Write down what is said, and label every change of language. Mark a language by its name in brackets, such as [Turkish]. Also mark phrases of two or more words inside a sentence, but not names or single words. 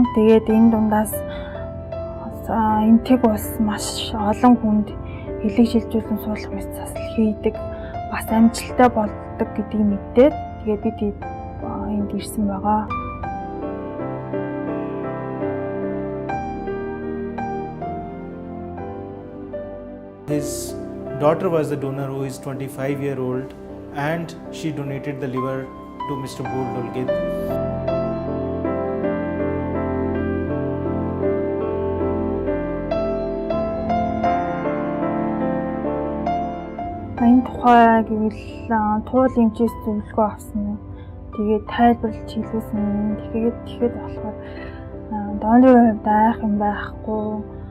[Mongolian] Тэгээд энэ дундаас энтэг бас маш олон хүнд эслэг шилжүүлэн суулгах мэс засал хийдэг, бас амжилттай болдог гэдгийг мэдээд тэгээд бид энд ирсэн байгаа. [English] His daughter was the donor, who is 25-year-old, and she donated the liver to Mr. Bold Ulgit. [Mongolian] Энэ тухай гэвэл туул эмчээс зөвлөгөө авсан. Тэгээд тайлбарлаж хэлсэн. Тэгэхээр болохоор донорын хувьд айх юм байхгүй.